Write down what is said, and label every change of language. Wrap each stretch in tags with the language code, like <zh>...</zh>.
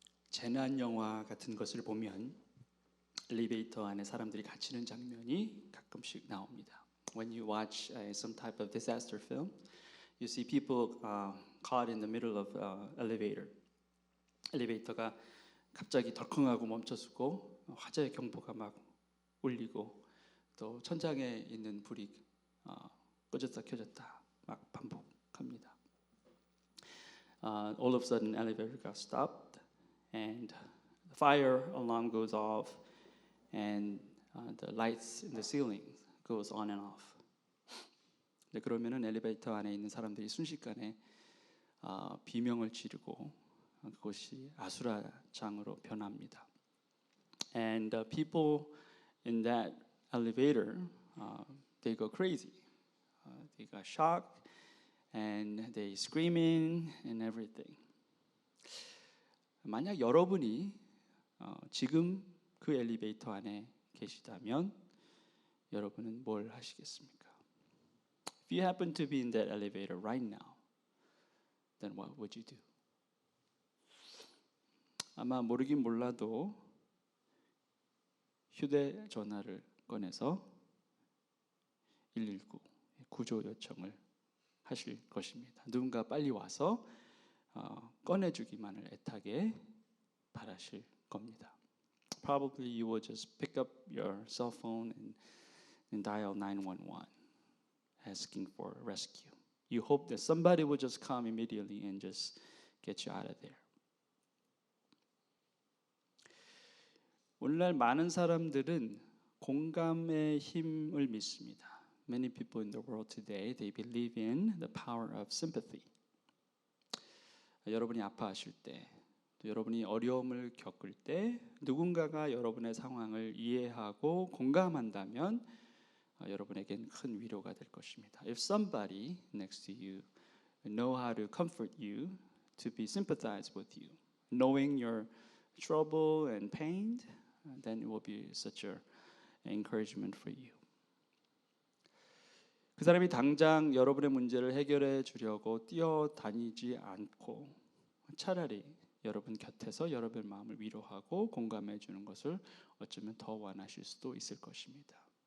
<ko>재난 영화 같은 것을 보면 엘리베이터 안에 사람들이 갇히는 장면이 가끔씩 나옵니다.</ko> <en>When you watch some type of disaster film, you see people caught in the middle of elevator.</en> <ko>엘리베이터가 갑자기 덜컹하고 멈춰서고 화재 경보가 막 울리고 또 천장에 있는 불이 꺼졌다 켜졌다 막 반복합니다.</ko> <en>All of a sudden, elevator got stopped, and the fire alarm goes off, and the lights in the ceiling goes on and off.</en> <ko>네, 그러면은 엘리베이터 안에 있는 사람들이 순식간에 비명을 지르고 그것이 아수라장으로 변합니다.</ko> <en>And people in that elevator, they go crazy. They got shocked. And they screaming and everything.</en> <ko>만약 여러분이 지금 그 엘리베이터 안에 계시다면 여러분은 뭘 하시겠습니까?</ko> <en>If you happen to be in that elevator right now, then what would you do?</en> <ko>아마 모르긴 몰라도 휴대전화를 꺼내서 119 구조 요청을 하실 것입니다. 누군가 빨리 와서 꺼내주기만을 애타게 바라실 겁니다.</ko> <en>Probably you will just pick up your cell phone and dial 911, asking for rescue. You hope that somebody will just come immediately and just get you out of there.</en> <ko>오늘날 많은 사람들은 공감의 힘을 믿습니다.</ko> <en>Many people in the world today, they believe in the power of sympathy.</en> <ko>여러분이 아파하실 때, 또 여러분이 어려움을 겪을 때 누군가가 여러분의 상황을 이해하고 공감한다면 여러분에겐 큰 위로가 될 것입니다.</ko> <en>If somebody next to you know how to comfort you, to be sympathized with you, knowing your trouble and pain, then it will be such an encouragement for you.</en> <ko>그 사람이 당장 여러분의 문제를 해결해 주려고 뛰어다니지 않고 차라리 여러분 곁에서 여러분의 마음을 위로하고 공감해 주는 것을 어쩌면 더 원하실 수도 있을 것입니다.</ko>